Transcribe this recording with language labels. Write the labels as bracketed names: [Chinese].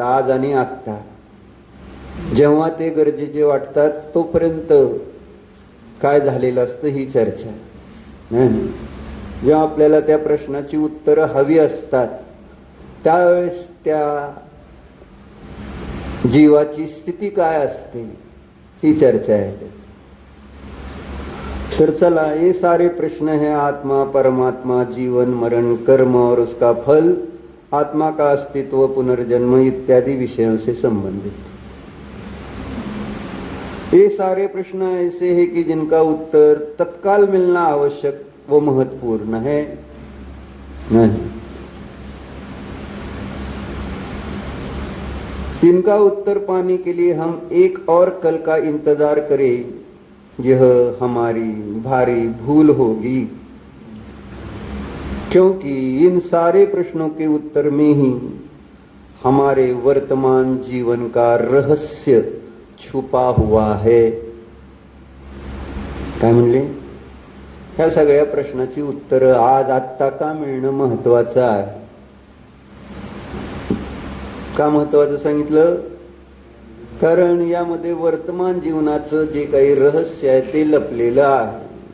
[Marathi] आज आणि आत्ता जेव्हा ते गरजेचे वाटतात तोपर्यंत काय झालेलं असतं ही चर्चा. जेव्हा आपल्याला त्या प्रश्नाची उत्तरं हवी असतात त्यावेळेस त्या जीवाची स्थिती काय असते ही चर्चा आहे. तर चला, [Hindi] ये सारे प्रश्न है आत्मा, परमात्मा, जीवन, मरण, कर्म और उसका फल, आत्मा का अस्तित्व, पुनर्जन्म इत्यादि विषयों से संबंधित. ये सारे प्रश्न ऐसे हैं कि जिनका उत्तर तत्काल मिलना आवश्यक वो महत्वपूर्ण है नहीं. इनका उत्तर पाने के लिए हम एक और कल का इंतजार करें, यह हमारी भारी भूल होगी. क्योंकि इन सारे प्रश्नों के उत्तर में ही हमारे वर्तमान जीवन का रहस्य छुपा हुआ है. [Marathi] काय म्हणले? ह्या सगळ्या प्रश्नाची उत्तरं आज आत्ता का मिळणं महत्वाचं आहे. का महत्वाचं सांगितलं? कारण यामध्ये वर्तमान जीवनाचं जे काही रहस्य आहे ते लपलेलं आहे.